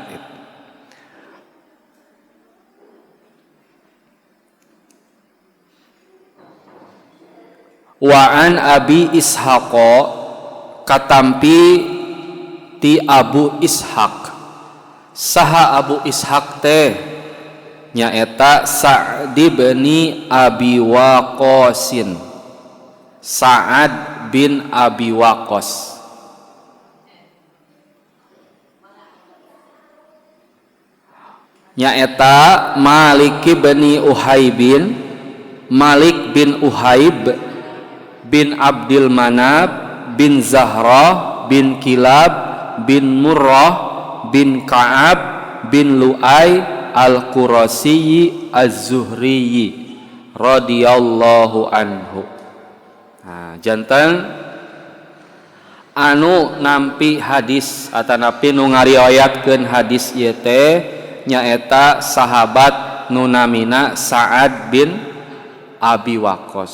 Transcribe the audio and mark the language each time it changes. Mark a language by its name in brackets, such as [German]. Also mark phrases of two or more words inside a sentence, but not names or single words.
[Arabic] وعن أبي إسحاق [Sundanese] katampi ti Abu Ishaq. Saha Abu Ishaq teh nyaeta Sa'd bin Abi Waqqasin. Sa'ad bin Abi Waqqas. Nyaeta Malik bin Uhaibin, Malik bin Uhaib bin Abdul Manab bin Zahra bin Kilab bin Murrah bin Ka'ab bin Lu'ay al-Qurasyi az-Zuhriyi [Arabic] رضي الله عنه. [Sundanese] Nah, janten anu nampi hadis atanapi nu ngariwayatkeun hadis ieu teh nyaeta sahabat nu namina Sa'ad bin Abi Waqqas.